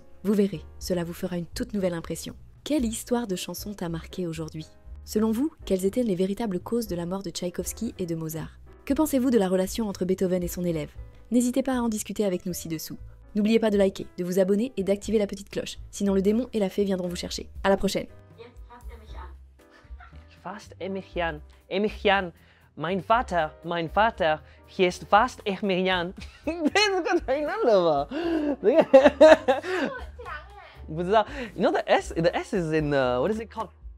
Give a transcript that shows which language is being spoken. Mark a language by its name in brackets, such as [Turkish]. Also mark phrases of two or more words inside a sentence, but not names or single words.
[French] Vous verrez, cela vous fera une toute nouvelle impression. Quelle histoire de chanson t'a marqué aujourd'hui? Selon vous, quelles étaient les véritables causes de la mort de Tchaïkovski et de Mozart? Que pensez-vous de la relation entre Beethoven et son élève? N'hésitez pas à en discuter avec nous ci-dessous. N'oubliez pas de liker, de vous abonner et d'activer la petite cloche, sinon le démon et la fée viendront vous chercher. À la prochaine. [German] Fast Emilian. Emilian. Mein Vater, hier ist fast Emilian. [English] You know the S is in what is it called?